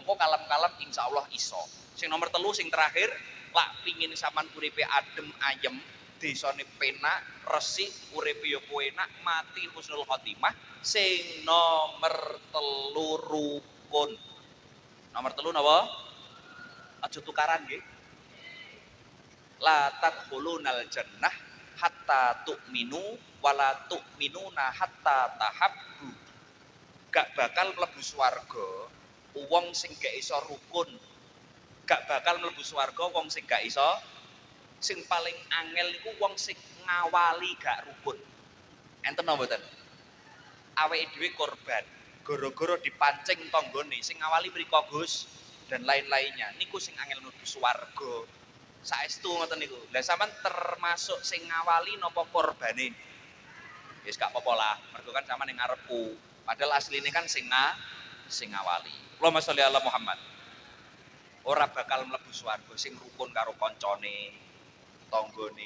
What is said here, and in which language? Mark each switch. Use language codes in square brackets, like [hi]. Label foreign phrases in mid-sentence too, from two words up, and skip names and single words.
[jv] Engko kalem-kalem insyaallah iso. Sing nomor 3 sing terakhir, lak pingin sampean uripe adem ayem, desane penak, resik, uripe yo enak, mati [ar] حسن الخاتمة, [jv] sing nomor 3 rukun. Nomor 3 napa? Aja tukaran nggih. [ar] لا تدخلون الجنة حتى تؤمنوا ولا تؤمنوا حتى تحابوا. [jv] Gak bakal mlebu swarga wong sing gak iso rukun. Gak bakal mlebu swarga wong sing gak iso. Sing paling angel niku wong sing ngawali gak rukun. Enten napa mboten? Awake dhewe korban gara-gara dipancing tanggane sing ngawali mriko Gus [id] dan lain-lainnya. [jv] Niku sing angel mlebu swarga. Saestu ngoten niku. Lah sampean termasuk sing ngawali napa korbane? Wis gak apa-apa lah, mergo kan sampean ning ngarepku. Padahal asline kan sing ngawali. [ar] اللهم صل على محمد. [jv] Ora bakal mlebu swarga sing rukun karo kancane, tanggane.